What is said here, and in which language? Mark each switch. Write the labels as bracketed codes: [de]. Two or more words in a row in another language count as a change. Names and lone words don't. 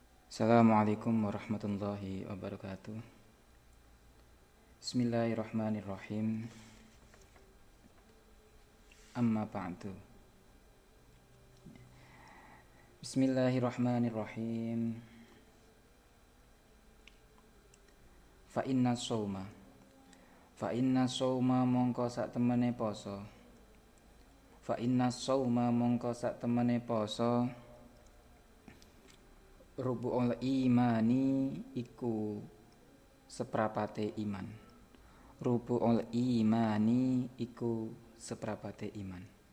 [ar] السلام عليكم ورحمة الله وبركاته بسم الله الرحمن الرحيم. أما بعد. Bismillahirrahmanirrahim. فإن الصوم [jv] mongko sak temene poso. [ar] فإن الصوم [jv] mongko sak temene poso. [ar] ربع الإيمان [jv] iku seprapate iman. [ar] ربع الإيمان [jv] iku seprapate iman.